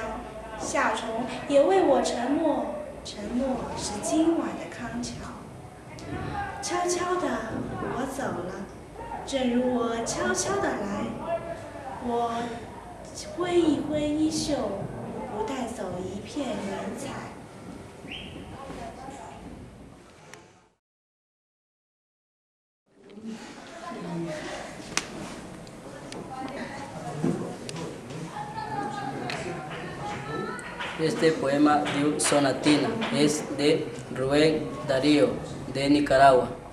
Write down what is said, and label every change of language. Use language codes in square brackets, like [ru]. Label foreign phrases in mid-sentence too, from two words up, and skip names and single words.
[zh] 夏虫也为我沉默，沉默是今晚的康桥。悄悄地我走了，正如我悄悄地来。我挥一挥衣袖，不带走一片云彩。 [es] Este poema de Sonatina es de Rubén Darío, de Nicaragua.